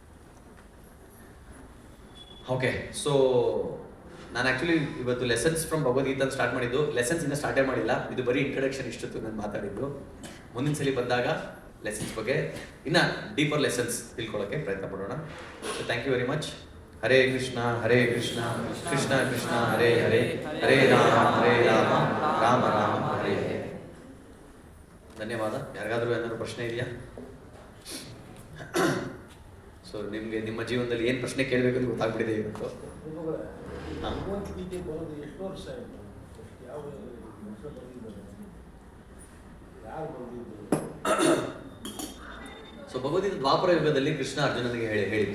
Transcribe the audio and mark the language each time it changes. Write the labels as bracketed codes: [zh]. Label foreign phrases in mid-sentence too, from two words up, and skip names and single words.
[kn] ಓಕೆ, ಸೊ ನಾನು ಆ್ಯಕ್ಚುಲಿ ಇವತ್ತು [en] lessons from [kn] ಭಗವದ್ಗೀತಾ ಸ್ಟಾರ್ಟ್ ಮಾಡಿದ್ದು. ಲೆಸನ್ಸ್ ಇನ್ನೂ ಸ್ಟಾರ್ಟೇ ಮಾಡಿಲ್ಲ. ಇದು ಬರೀ ಇಂಟ್ರಡಕ್ಷನ್ ಇಷ್ಟೊತ್ತು ನಾನು ಮಾತಾಡಿದ್ದು. ಮುಂದಿನ ಸಲ ಬಂದಾಗ ಲೆಸನ್ಸ್ ಬಗ್ಗೆ ಇನ್ನು [en] deeper lessons [kn] ತಿಳ್ಕೊಳ್ಳೋಕ್ಕೆ ಪ್ರಯತ್ನ ಪಡೋಣ. [en] So thank you very much. [sa] ಹರೇ ಕೃಷ್ಣ ಕೃಷ್ಣ ಕೃಷ್ಣ ಹರೇ ಹರೇ, ಹರೇ ರಾಮ ರಾಮ ರಾಮ ಹರೇ ಹರೇ. [kn] ಧನ್ಯವಾದ. ಯಾರಿಗಾದ್ರೂ ಏನಾದ್ರು ಪ್ರಶ್ನೆ ಇದೆಯಾ? ಸೊ ನಿಮಗೆ ನಿಮ್ಮ ಜೀವನದಲ್ಲಿ ಏನು ಪ್ರಶ್ನೆ ಕೇಳಬೇಕು ಅಂತ ಗೊತ್ತಾಗ್ಬಿಟ್ಟಿದೆ ಇವತ್ತು. ಸೊ ಭಗವದ್ಗೀತೆ ದ್ವಾಪರ ಯುಗದಲ್ಲಿ ಕೃಷ್ಣ ಅರ್ಜುನನಿಗೆ ಹೇಳಿದ್ದು.